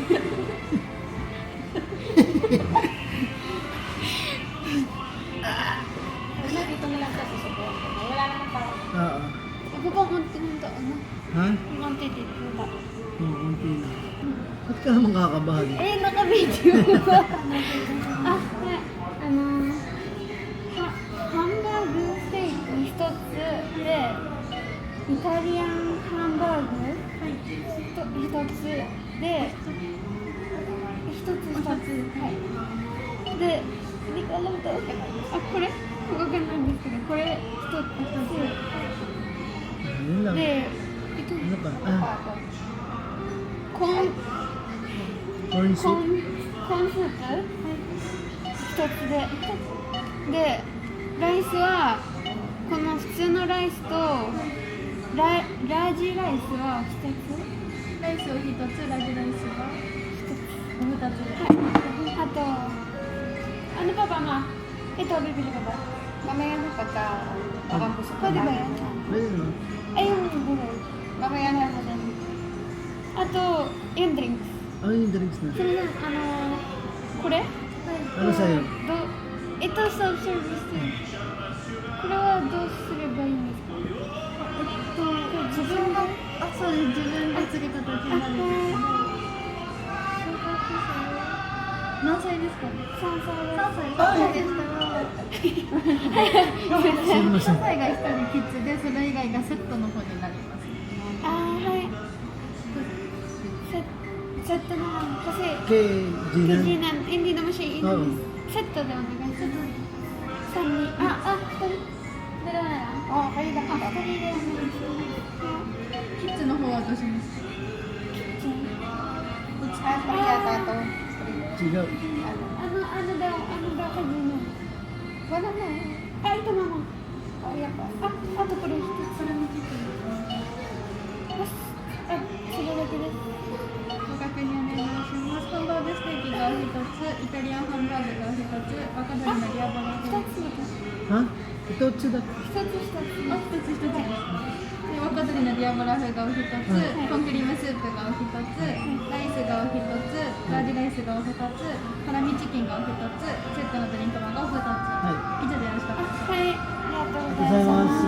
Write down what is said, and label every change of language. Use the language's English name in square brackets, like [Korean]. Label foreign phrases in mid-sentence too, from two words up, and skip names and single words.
[Filipino] Wala, dito na lang kasi subukan ko. Wala naman pa. Oo. Ito pa konti nito, ano? Ha? Konti dito. Wala. Oo, konti na. Ba't ka naman kakabahan? [Japanese] Naka-video. [English] Hamburger steak [Japanese] 1 つで、イタリアンハンバーグ1つで、1つ2つ、はい。 [Filipino] で、hindi ko alam to. [Japanese] これわかんないんですけど、これ1つ、 [Filipino] Yun lang. で、ito, Ano pa? corn [English] Corn soup? [Japanese] コーンスープ1つで、ライスはこの普通のライスとラージライスは2つ、ライスを1つ、ラージライスは2つ、はい、あと [Filipino] ano pa ba ma? Ito, bibili ka ba? Mamaya na pagka busog ka Pwede na. ba yan? Pwede no? Ay, yung [Japanese] あと4ドリンクス。 [Filipino] Ano yung drinks na? [Japanese] それでこれ [Filipino] Ano sa'yo? [Japanese] サーブサービス。これはどうすればいいんですか？自分がそうです。自分で釣り方決まるんですけど。何歳ですか？3歳でしたら3歳が1人キッズで、それ以外がセットの方になります。はい。セットなの。kasi [Filipino] Kay Ginan? Ginan, hindi naman siya iinom. Oo. Set to daw, diba? Set to. Sunny. Dalawa na lang. Okay lang [Japanese] 2 人でお願いします。キッズの方はどうします？あ、これやった後。 [Filipino] Sigaw. ano daw kay Gino? Wala na. Ito mama. Yan pa. Ato ko rin. Sige na din. [Japanese] ご確認お願いします。ハンバーグステーキが1つ、イタリアンハンバーグが1つ、若鶏のリアバラが1つ。 [Filipino] Ha? Ito, tsuda. [Japanese] 1 つ1つです。で若鶏のリアバラ風が1つ、コンクリームスープが1つ、ライスが1つ、ラージライスが2つ、ハラミチキンが1つ、セットのドリンクバーが2つ。以上でよろしかったですか？はい。ありがとうございます。